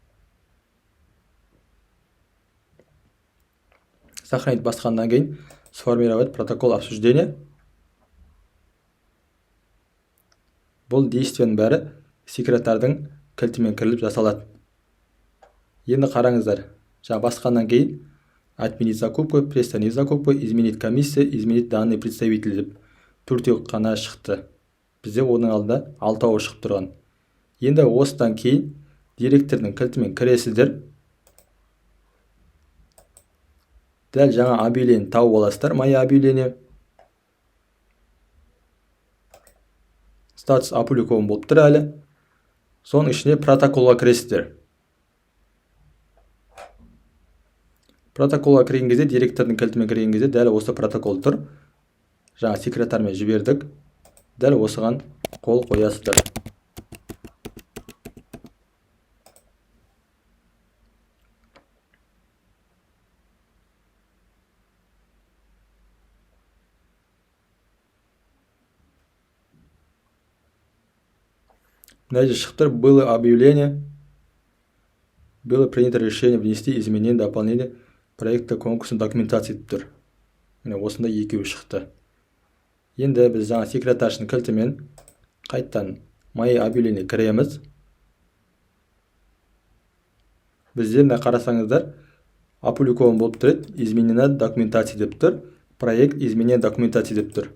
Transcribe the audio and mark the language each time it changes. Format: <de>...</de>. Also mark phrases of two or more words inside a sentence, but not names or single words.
<ru>Сохранить</ru> <kk>басқаннан кейін</kk> <ru>сформировать протокол обсуждения.</ru> <kk>Бұл действияның бәрі секретардың кілтімен кіріліп жасалады. Енді қараңыздар, басқаннан кейін</kk> <ru>отменить закупку, приостановить закупку, изменить комиссия, изменить данные представителя</ru> <kk>деп 4 ғана шықты. Бізде оның алдында 6 шығып тұрған. Енді осыдан кейін директордың кілтімен кіресіздер. Дәл жаңа объявление тауып аласыздар.</kk> <ru>Мои объявление. Статус опубликован</ru> <kk>болып тұр әлі. Соның ішіне протоколға кіресіздер. Протоколға кірген кезде, директордың кілтімен кірген кезде дәл осы протокол тұр. Жаңа секретармен жібердік. Дәл осыған қол қоясыздар. Мына жерде шықтыр.</kk> <ru>Было объявление. Было принято решение внести изменения, дополнение проекта конкурсной документации</ru> <kk>деп тұр. Міне осында екеуі шықты. Енді біз жаңа секретаршының кілтімен қайттан</kk> <ru>мои объявление</ru> <kk>кіреміз. Бізде мына қарасаңыздар, опубликован болып тұрады,</kk> <ru>изменена документация</ru> <kk>деп тұр,</kk> <ru>проект изменена документация</ru> <kk>деп тұр.</kk>